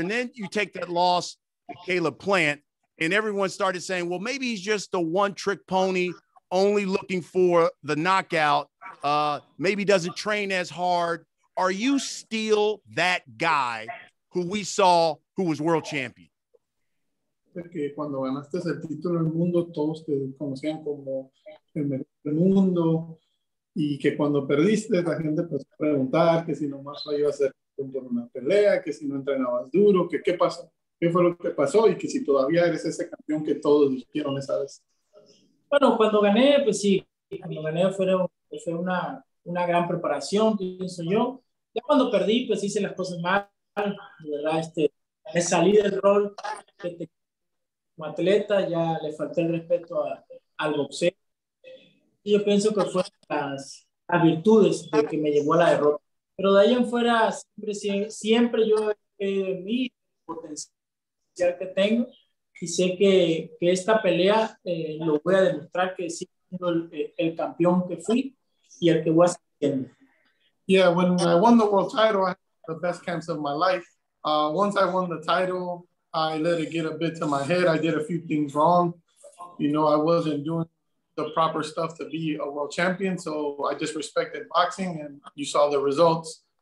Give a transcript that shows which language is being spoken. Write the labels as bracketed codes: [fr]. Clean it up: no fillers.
[en] And then you take that loss to Caleb Plant, and everyone started saying, well, maybe he's just a one-trick pony, only looking for the knockout, maybe doesn't train as hard. Are you still that guy who we saw who was world champion? [es] Que cuando ganaste el título del mundo, todos te conocían como el mejor del mundo, y que cuando perdiste, la gente empezó a preguntar que si nomás iba a ser por una pelea, que si no entrenabas duro, que qué pasó, qué fue lo que pasó, y que si todavía eres ese campeón que todos dijeron esa vez. Bueno, cuando gané, pues sí, cuando gané fue una gran preparación, pienso yo. Ya cuando perdí, pues hice las cosas mal, de verdad, me salí del rol como atleta, ya le falté el respeto al boxeo. Y yo pienso que fueron las virtudes de que me llevó a la derrota. Pero de ahí en fuera, siempre yo he mi potencial que tengo y sé que esta pelea lo voy a demostrar que sí el campeón que fui y el que voy a ser. [en] Yeah, when I won the world title, I had the best camps of my life. Once I won the title, I let it get a bit to my head. I did a few things wrong. You know, I wasn't doing the proper stuff to be a world champion. So I just respected boxing and you saw the results.